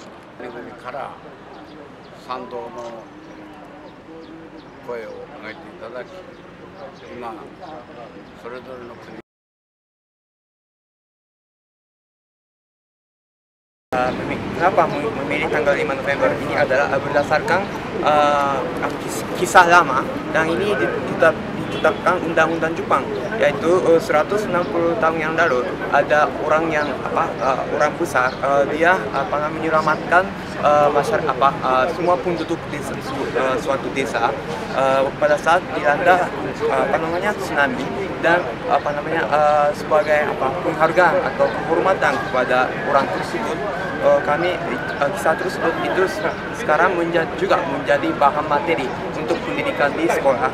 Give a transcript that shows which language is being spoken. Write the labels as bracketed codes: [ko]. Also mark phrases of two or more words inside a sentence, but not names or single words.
[ja] 国から賛同の声を上げていただき、今それぞれの国 [id] Kenapa memilih tanggal 5 November ini adalah berdasarkan kisah lama, dan ini ditetapkan Undang-Undang Jepang, yaitu 160 tahun yang lalu ada orang yang orang besar, dia menyelamatkan semua penduduk di suatu desa pada saat dilanda tsunami, dan sebagai penghargaan atau kehormatan kepada orang tersebut, kisah tersebut itu sekarang juga menjadi bahan materi untuk pendidikan di sekolah.